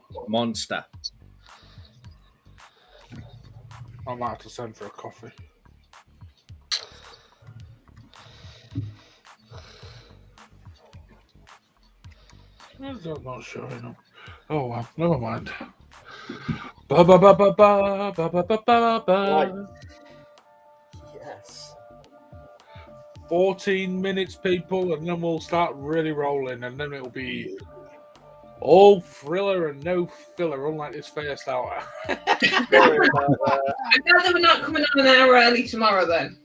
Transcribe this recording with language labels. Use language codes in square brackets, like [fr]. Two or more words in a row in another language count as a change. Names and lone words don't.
[en] Monster. I might have to send for a coffee. Why is that not showing up? Oh well, never mind. Ba ba ba ba ba ba ba ba ba Right. ba. Yes. 14 minutes, people, and then we'll start really rolling, and then it'll be all thriller and no filler, unlike this first hour. Sorry about that. I gather we're not coming on an hour early tomorrow then.